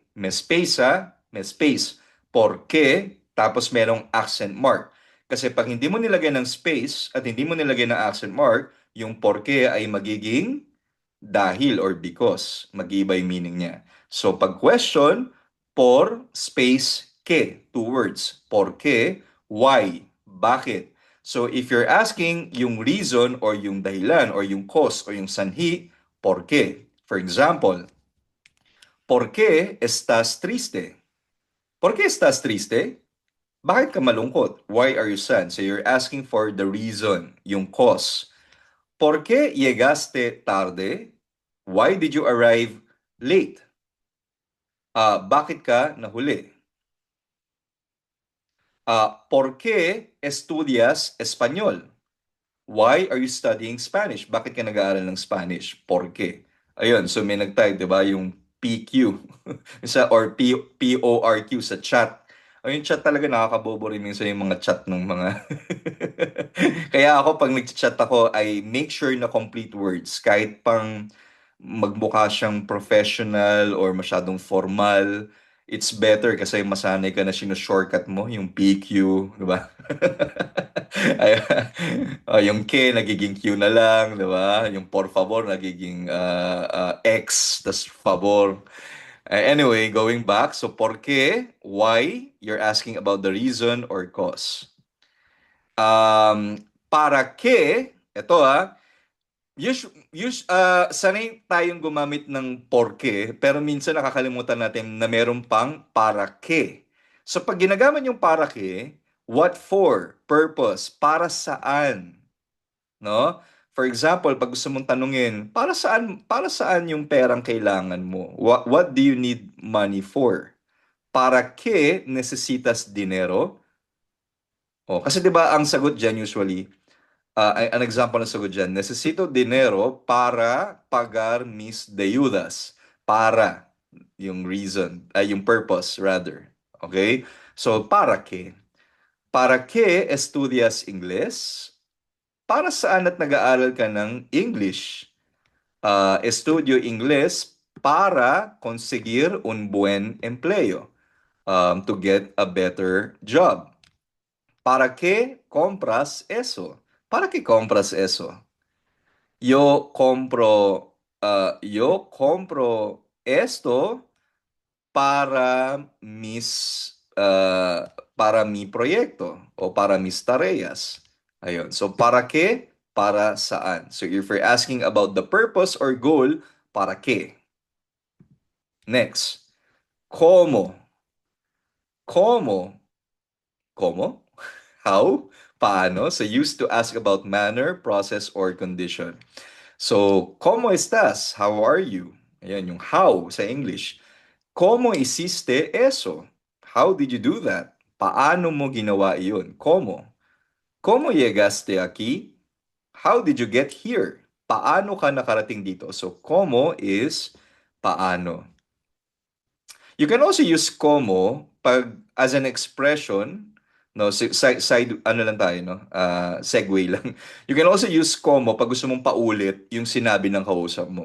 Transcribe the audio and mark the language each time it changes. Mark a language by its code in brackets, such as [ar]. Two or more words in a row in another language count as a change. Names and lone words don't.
[tl] May space may space. [es] ¿Por qué? [tl] Tapos merong [en] accent mark. [tl] Kasi pag hindi mo nilagay ng space at hindi mo nilagay ng [en] accent mark, [tl] yung [es] por qué [tl] ay magiging dahil [en] or because. [tl] Mag-iiba yung meaning niya. So pag question, [es] por space qué. [en] Two words. [es] ¿Por qué? [en] Why? Bakit? So if you're asking yung reason or yung dahilan or yung cause or yung sanhi, [es] ¿por qué? [en] For example, [es] ¿Por qué estás triste? ¿Por qué estás triste? [tl] Bakit ka malungkot? [en] Why are you sad? So you're asking for the reason, yung cause. [es] ¿Por qué llegaste tarde? [en] Why did you arrive late? [tl] Bakit ka nahuli? [es] ¿Por qué estudias español? [en] Why are you studying Spanish? [tl] Bakit ka nag-aaral ng Spanish? [es] ¿Por qué? [tl] Ayun, so may nag-type, di ba, yung PQ or PORQ sa chat. Ayun, chat talaga nakakabobo rin minsan yung mga chat ng mga Kaya ako pag nag-chat ako, [en] I make sure [tl] na [en] complete words [tl] kahit pang magmukha siyang professional or masyadong formal. [en] It's better [tl] kasi masanay ka na shortcut mo yung PQ, di ba? Ay, yung K nagiging Q na lang, di ba? Yung [es] por favor [tl] nagiging X, tas favor. [en] Anyway, going back, so [es] por qué, [en] why, you're asking about the reason or cause. [es] Para qué, [tl] ito sanay tayong gumamit ng porke, pero minsan nakakalimutan natin na meron pang [es] para ke. [tl] So pag ginagamit yung [es] para ke, [en] what for, [tl] purpose, para saan, no? For example, pag gusto mong tanungin, para saan yung perang kailangan mo? [en] What do you need money for? [es] Para ke necesitas dinero? [tl] O, kasi 'di ba ang sagot diyan usually, an example ng sagot dyan, [es] necesito dinero para pagar mis deudas. Para, [tl] yung reason, ay yung purpose rather. Okay? [en] So, [es] para qué? Para qué estudias Ingles? [tl] Para saan at nag-aaral ka ng English? [es] Estudio Ingles para conseguir un buen empleo. [en] To get a better job. [es] ¿Para qué compras eso? ¿Para qué compras eso? Yo compro esto para mi proyecto o para mis tareas. [tl] Ayun. So, [es] para qué? [tl] Para saan? [en] So, if you're asking about the purpose or goal, [es] para qué? Next. ¿Cómo? ¿Cómo? ¿Cómo? [en] How? Paano? So, used to ask about manner, process, or condition. So, [es] ¿cómo estás? [en] How are you? [tl] Ayan, yung how sa English. [es] ¿Cómo hiciste eso? [en] How did you do that? [tl] Paano mo ginawa iyon? [es] ¿Cómo? ¿Cómo llegaste aquí? [en] How did you get here? [tl] Paano ka nakarating dito? [en] So, ¿cómo is paano? You can also use como pag as an expression, no, [tl] side ano lang tayo, [en] no? [tl] Segue lang. [en] You can also use [tl] como pag gusto mong paulit yung sinabi ng kausap mo.